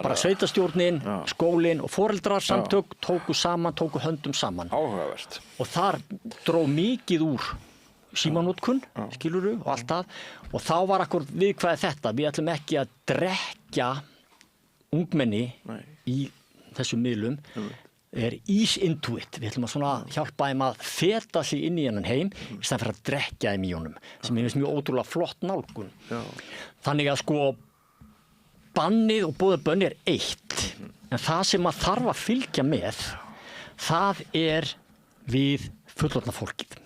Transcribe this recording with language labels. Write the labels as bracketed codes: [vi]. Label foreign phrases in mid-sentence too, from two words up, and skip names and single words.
[is] Já, bara sveitarstjórnin, skólinn og foreldrar samtök tóku höndum saman. Áhugavert. Og þar dró mikið úr símanótkun, skilurðu, og allt það. Og þá var akkurat viðkvæðið þetta. Við ætlum ekki að drekkja ungmenni í þessum miðlum. [en] Ease into it. [is] Við ætlum að svona hjálpa þeim að feta sig inn í hennan heim í staðinn fyrir að drekkja þeim í honum. Sem finnst mjög ótrúlega flott nálgun. Þannig að bannið og boðið bönn eitt. En það sem að þarf að fylgja með, það við fullorðna fólkið.